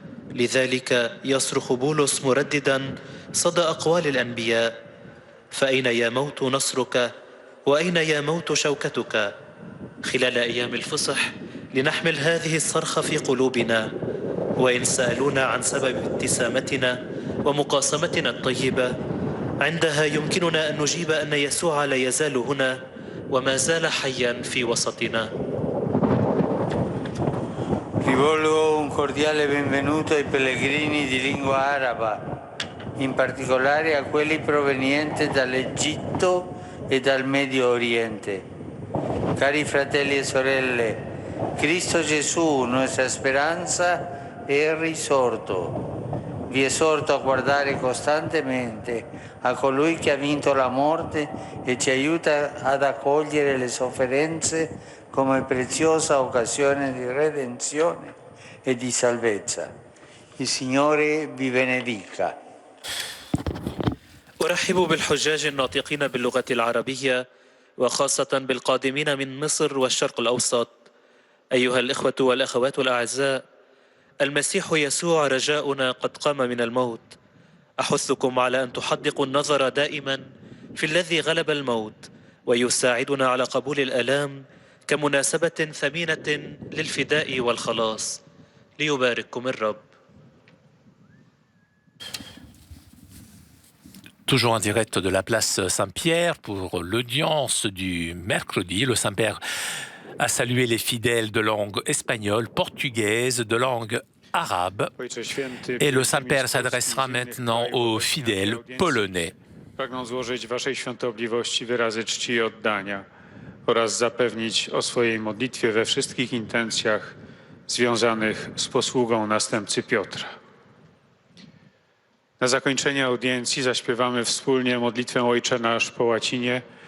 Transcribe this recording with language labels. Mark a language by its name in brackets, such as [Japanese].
[Arabic] لذلك يصرخ بولس مرددا صدى أقوال الأنبياء: فأين يا موت نصرك؟ وأين يا موت شوكتك؟ خلال أيام الفصح لنحمل هذه الصرخة في قلوبنا، وإن سألونا عن سبب ابتسامتنا ومقاسمتنا الطيبة، عندها يمكننا أن نجيب أن يسوع لا يزال هنا وما زال حيا في وسطنا. [Italian] Rivolgo un cordiale benvenuto ai pellegrini di lingua araba, in particolare a quelli provenienti dall'Egitto e dal Medio Oriente. Cari fratelli e sorelle, Cristo Gesù, nostra speranza, è risorto. Vi esorto a guardare costantemente a colui che ha vinto la morte e ci aiuta ad accogliere le sofferenze come preziosa occasione di redenzione e di salvezza. Il Signore vi benedica. [Arabic] أرحب بالحجاج الناطقين باللغة العربية، وخاصة بالقادمين من مصر والشرق الأوسط. أيها الإخوة والأخوات الأعزاء، المسيح يسوع رجاؤنا قد قام من الموت. أحثكم على أن تحدقوا النظر دائما في الذي غلب الموت ويساعدنا على قبول الآلام كمناسبة ثمينة للفداء والخلاص. ليبارككم الرب. [French] Toujours en direct de la place Saint-Pierre pour l'audience du mercredi. Le Saint-Père a salué les fidèles de langue espagnole, portugaise, de langue arabe. Et le Saint-Père s'adressera maintenant aux fidèles polonais. [Polish] Pragnę złożyć waszej świątobliwości wyrazy czci i oddania oraz zapewnić o swojej modlitwie we wszystkich intencjach związanych z posługą następcy Piotra. Na zakończenie audiencji zaśpiewamy wspólnie modlitwę Ojcze Nasz po łacinie